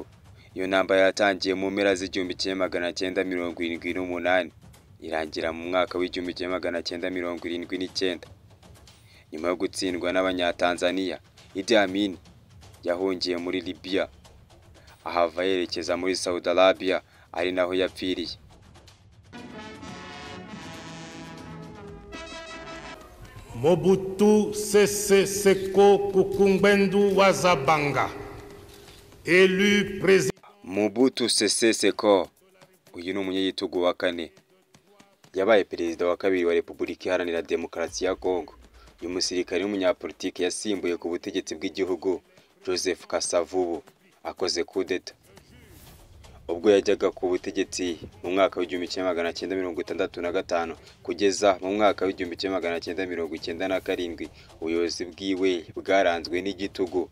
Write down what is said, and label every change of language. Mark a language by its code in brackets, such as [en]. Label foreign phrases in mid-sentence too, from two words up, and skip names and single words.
[rw] Iyo ntambara yatangiye mu mpera z'1978 irangira mu mwaka w'1979. Nyuma yo gutsindwa n'Abanyatanzania, Idi Amin yahungiye muri Libya ahava yerekeza muri Saudi Arabia ari naho yapfiriye. Mobutu Sese Seko Kukumbwendu Wazabanga, [fr] élu président. [rw] Mobutu Sese Seko, uyu ni umunyagitugu wa 4, yabaye perezida wa kabiri wa Repubulika Iharanira Demokarasi ya Kongo. Uyu musirikare w'umunyapolitiki yasimbuye ku butegetsi bw'igihugu Joseph Kasavubu akoze kudeta. Ubwo yajyaga ku butegetsi mu mwaka wa 1965 kugeza mu mwaka wa 1997, ubuyobozi bwiwe bwaranzwe n'igitugu.